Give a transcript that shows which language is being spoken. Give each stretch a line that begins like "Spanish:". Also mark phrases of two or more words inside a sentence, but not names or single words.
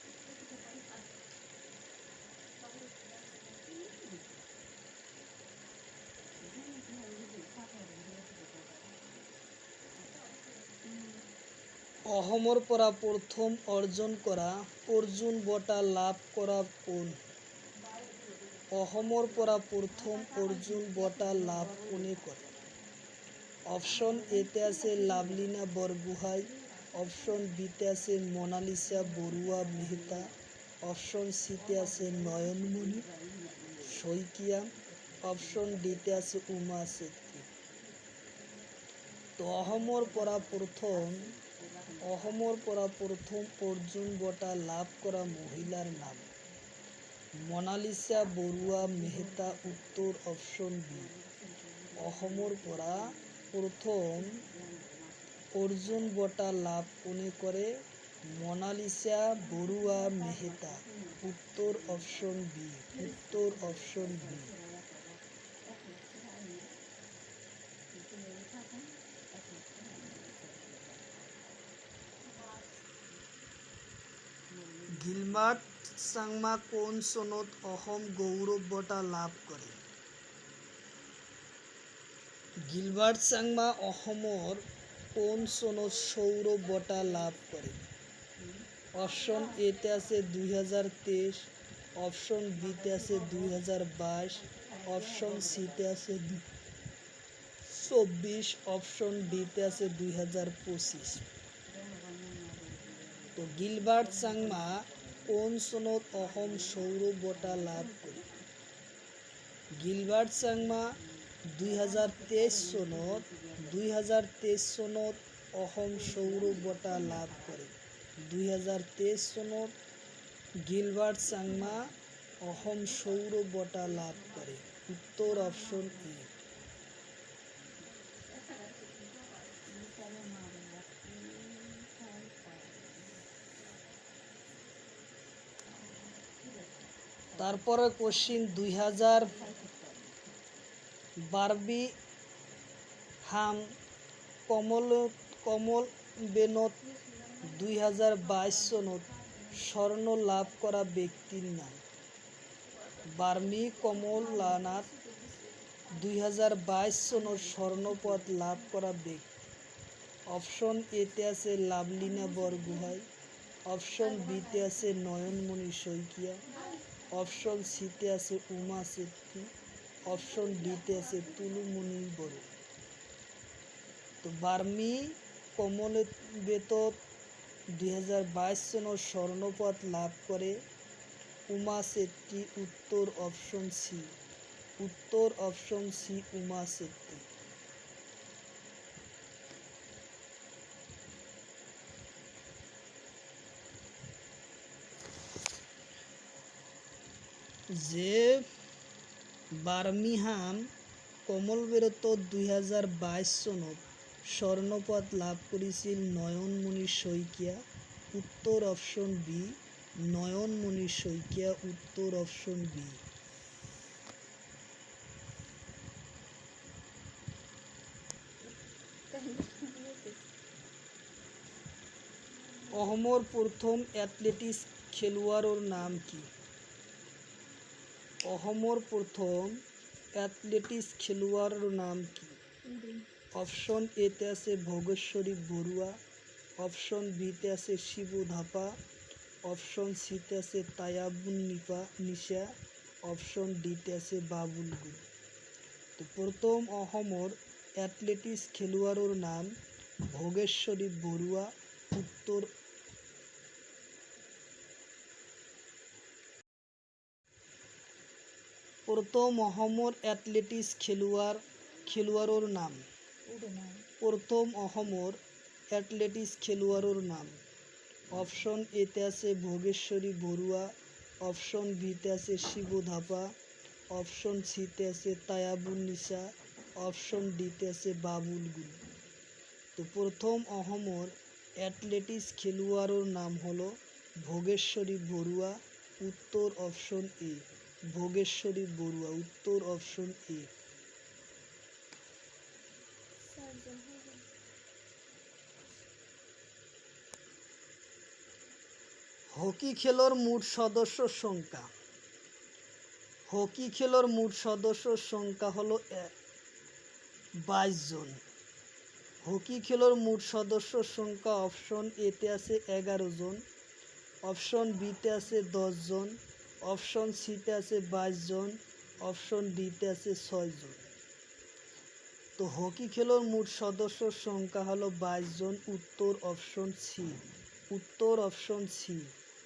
Assamese: অহমর পরা প্রথম অর্জন করা অর্জুন বঁটা লাভ করা কোন? অহমর পরা প্রথম অর্জুন বঁটা লাভ কোনে করে? অপশন এতে আছে লাভলিনা বরগোহাই, অপশন বিতে আছে মোনালিসা বড়ুয়া মেহতা, অপশন সিতে আছে নয়নমণি শইকিয়া, অপশন ডিতে আছে উমা ছেত্রী। তো অহমর পরা প্রথম অর্জুন বঁটা লাভ করা মহিলার নাম মোনালিসা বড়ুয়া মেহতা। উত্তর অপশন বি। অহমর পরা প্রথম অর্জুন বঁটা লাভ কোনে করে? মোনালিসা বড়ুয়া মেহতা। উত্তর অপশন বি। উত্তর অপশন বি। গিলবার্ট চাংমা কোন চনত অসম গৌৰৱ বঁটা লাভ কৰে? গিলবার্ট চাংমা অসমৰ কোন চনত সৌৰভ বঁটা লাভ কৰে? অপশন এতে আছে 2023, অপশন বিতে আছে 2022, অপশন সিতে আছে 2024, অপশন ডিতে আছে 2025। তো গিলবার্ট চাংমা কোন চনত অসম সৌৰভ বঁটা লাভ কৰে? গিলবার্ট চাংমা 2023 চনত 2023 সনত অসম সৌর বঁটা লাভ কৰে। 2023 চনত গিলবার্ট চাংমা অসম সৌর বঁটা লাভ কৰে। উত্তৰ অপশ্যন এ। তারপরে কোশ্চিন 2000 বার্মিংহাম কমনওয়েলথ 2022 সনত স্বর্ণ লাভ করা ব্যক্তির নাম। কমনওয়েলথ 2022 সনত স্বর্ণপদ লাভ করা ব্যক্তি। অপশন এতে আছে লাভলিনা বরগোহাঁই, অপশন বিতে আছে নয়নমণি শইকীয়া, অপশন সিতে আছে উমা চেত্রী, অপশন ডিতে আছে তুলুমণি বড়ুয়া। তো কমনওয়েলথ 2022 সনত স্বর্ণপদ লাভ করে উমা চেত্রী। উত্তর অপশন সি। উত্তর অপশন সি উমা চেত্রী। যে বার্মিংহাম কমনওয়েলথ 2022 সনত স্বর্ণপদ লাভ করেছিল নয়নমণি শইকীয়া। উত্তর অপশন বি নয়নমণি শইকীয়া। উত্তর অপশন বি। অসমৰ প্ৰথম এথলেটিক্স খেলুৱাৰৰ নাম কি? অসমৰ প্ৰথম এথলেটিক্স খেলুৱাৰৰ নাম কি? অপশন এতে আছে ভোগেশ্বরী বড়ুয়া, অপশন বিতে আছে শিবু ধাপা, অপশন সিতে আছে তায়াবুন নিশা, অপশন ডিতে আছে বাবুল গুল। তো প্রথম অসমৰ এথলেটিক্স খেলুৱাৰৰ নাম ভোগেশ্বরী বড়ুয়া। উত্তর প্রথম অসমৰ এথলেটিক্স খেলুৱাৰৰ নাম। প্রথম অসমৰ এথলেটিক্স খেলুৱাৰৰ নাম। অপশন এতে আছে ভোগেশ্বরী বড়ুয়া, অপশন বিতে আছে শিবু ধাপা, অপশন সিতে আছে তায়াবুন নিশা, অপশন ডিতে আছে বাবুল গুল। তো প্রথম অসমৰ এথলেটিক্স খেলুৱাৰৰ নাম হলো ভোগেশ্বরী বড়ুয়া। উত্তর অপশন এ ভোগেশ্বরী বড়ুয়া। উত্তর অপশন এ। হকি খেলৰ মুঠ সদস্যৰ সংখ্যা। হকি খেলৰ মুঠ সদস্যৰ সংখ্যা হলো 22 জন। হকি খেলৰ মুঠ সদস্যৰ সংখ্যা অপশন এতে আছে 11 জন, অপশন বিতে আছে 10 জন, অপশন সিতে আছে 22 জন, অপশন ডিতে আছে 6 জন। তো হকি খেলৰ মুঠ সদস্যৰ সংখ্যা হলো 22 জন। উত্তর অপশন সি। উত্তর অপশন সি।